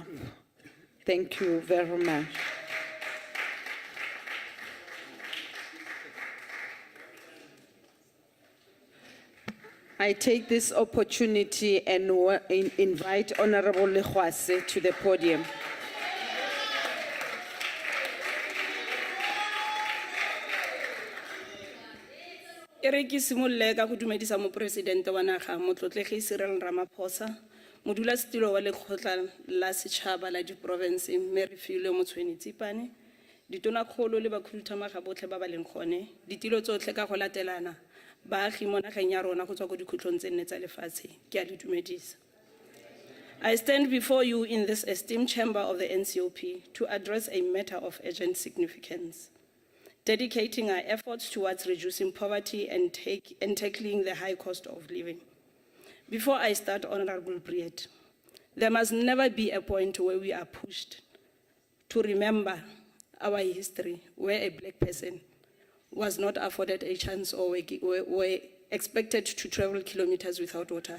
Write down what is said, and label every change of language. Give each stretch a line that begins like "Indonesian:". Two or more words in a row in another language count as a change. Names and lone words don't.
English: Thank you very much. I take this opportunity and invite Honorable Legwase to the podium.
Tswana: E re ke simolle ka go dumedisa mopresidente wa naga motlotlegi Cyril Ramaphosa, modulasetulo wa lekgotla la setšhaba la diprovinse mme re filwe Motshweni Tsipane, ditonakgolo le bakhuduthamaga botlhe ba ba leng gone, ditilo tsotlhe ka go latelana, baagi mo nageng ya rona go tswa ko dikhutlong tse nne tsa lefatshe, ke a le dumedisa.
English: I stand before you in this esteemed chamber of the NCOP to address a matter of urgent significance, dedicating our efforts towards reducing poverty and tackling the high cost of living. Before I start, Honorable Briet, there must never be a point where we are pushed to remember our history, where a black person was not afforded a chance or were expected to travel kilometers without water.